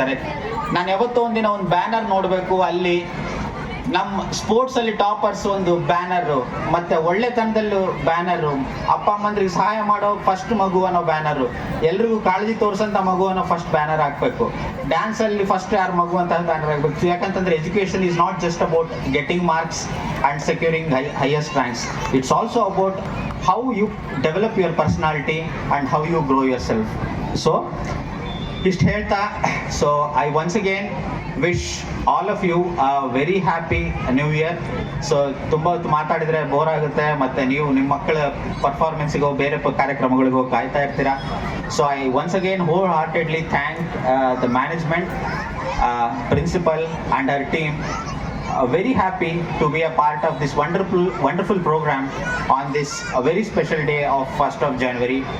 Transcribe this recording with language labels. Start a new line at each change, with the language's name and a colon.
Kannada: ಸರಿ, ನಾನು ಯಾವತ್ತೋ ಒಂದಿನ ಒಂದು ಬ್ಯಾನರ್ ನೋಡಬೇಕು, ಅಲ್ಲಿ ನಮ್ಮ ಸ್ಪೋರ್ಟ್ಸ್ ಅಲ್ಲಿ ಟಾಪರ್ಸ್ ಒಂದು ಬ್ಯಾನರು, ಮತ್ತೆ ಒಳ್ಳೆತನದಲ್ಲೂ ಬ್ಯಾನರು, ಅಪ್ಪ ಅಮ್ಮಂದ್ರಿಗೆ ಸಹಾಯ ಮಾಡೋ ಫಸ್ಟ್ ಮಗು ಅನ್ನೋ ಬ್ಯಾನರು, ಎಲ್ರಿಗೂ ಕಾಳಜಿ ತೋರಿಸಂತ ಮಗು ಅನ್ನೋ ಫಸ್ಟ್ ಬ್ಯಾನರ್ ಹಾಕ್ಬೇಕು. ಡ್ಯಾನ್ಸ್ ಅಲ್ಲಿ ಫಸ್ಟ್ ಯಾರು ಮಗು ಅಂತ ಬ್ಯಾನರ್ ಹಾಕ್ಬೇಕು. ಯಾಕಂತಂದ್ರೆ
English: Education is not just about getting marks and securing highest ranks. It's also about how you develop your personality and how you grow yourself. So
Kannada: ಇಷ್ಟು ಹೇಳ್ತಾ
English: So I once again wish all of you very happy new year.
Kannada: So ತುಂಬ ಹೊತ್ತು ಮಾತಾಡಿದರೆ bore ಆಗುತ್ತೆ, ಮತ್ತು ನೀವು ನಿಮ್ಮ ಮಕ್ಕಳ ಪರ್ಫಾರ್ಮೆನ್ಸಿಗೋ ಬೇರೆ ಕಾರ್ಯಕ್ರಮಗಳಿಗೋ ಕಾಯ್ತಾ ಇರ್ತೀರಾ.
English: So I once again wholeheartedly thank the management, principal and her team. Very happy to be a part of this wonderful program on this very special day of 1st of January.